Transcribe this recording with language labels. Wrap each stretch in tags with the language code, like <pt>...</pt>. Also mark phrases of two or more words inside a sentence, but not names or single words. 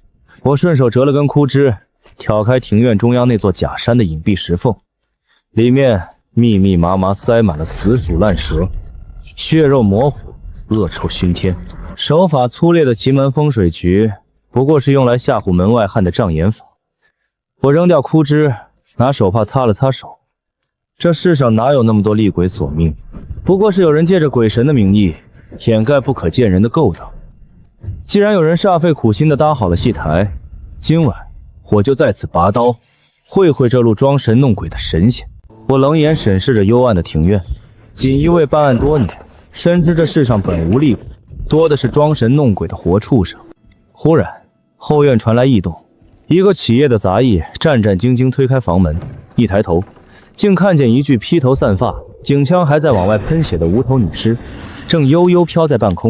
<zh>我順手折了根枯枝，挑開庭院中央那座假山的隱蔽石縫，裡面密密麻麻塞滿了死鼠爛蛇，血肉模糊，惡臭熏天。手法粗劣的奇門風水局，不過是用來嚇唬門外漢的障眼法。我扔掉枯枝，拿手帕擦了擦手。這世上哪有那麼多厲鬼索命？不過是有人借着鬼神的名義，掩蓋不可見人的勾當。既然有人煞費苦心地搭好了戲台，今晚我就在此拔刀，會會這路裝神弄鬼的神仙。我冷眼審視着幽暗的庭院，錦衣衛辦案多年，深知這世上本無厲鬼，多的是裝神弄鬼的活畜生。忽然，後院傳來異動，一個企業的雜役戰戰兢兢推開房門，一抬頭，竟看見一具披頭散髮、頸腔還在往外噴血的無頭女屍，正悠悠飄在半空。</zh>